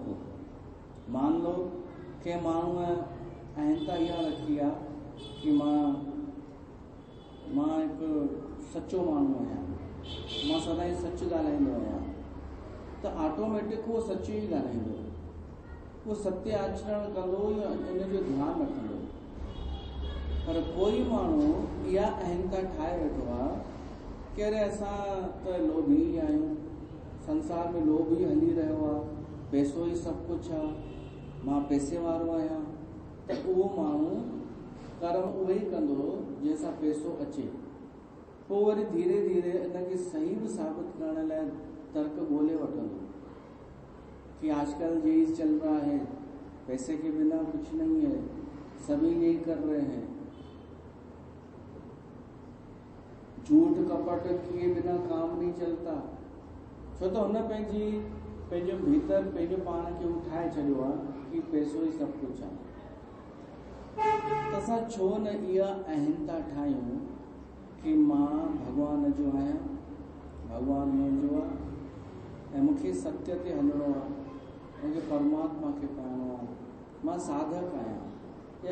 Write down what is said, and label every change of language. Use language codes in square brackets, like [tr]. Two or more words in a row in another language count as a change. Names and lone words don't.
[sd] पोइ मान लो कंहिं माण्हूअ अहंता इहा रखी आहे कि मां हिकु सचो माण्हू आहियां, मां सदाईं सच ॻाल्हाईंदो आहियां, त ऑटोमेटिक उहो सच ई ॻाल्हाईंदो, उहो सत्य आचरण कंदो या इन जो ध्यानु रखंदो। पर कोई माण्हू इहा अहंता ठाहे वेठो आहे कि अरे असां त लोभी आहियूं, संसार में लोभ ई हली रहियो आहे, पैसो ई सभु कुझु आहे, मां पैसे वारो आहियां, त उहो माण्हू कर्म उहो ई कंदो जंहिंसां पैसो अचे। पोइ वरी धीरे धीरे इनखे सही बि साबित करण लाइ तर्क ॻोल्हे वठंदो कि [hi] आजकल यही चल रहा है, पैसे के बिना कुछ नहीं है, सभी यही कर रहे हैं, झूठ कपट किए बिना काम नहीं चलता। [sd] छो त हुन पंहिंजो भीतर पंहिंजो पाण खे उठाए छॾियो आहे कि पैसो ई सभु कुझु आहे। त असां छो न इहा अहंता ठाहियूं कि मां भॻवान जो आहियां, भॻवान मुंहिंजो आहे ऐं मूंखे सत्य ते हलणो आहे, मूंखे परमात्मा खे पाइणो आहे, मां साधक आहियां।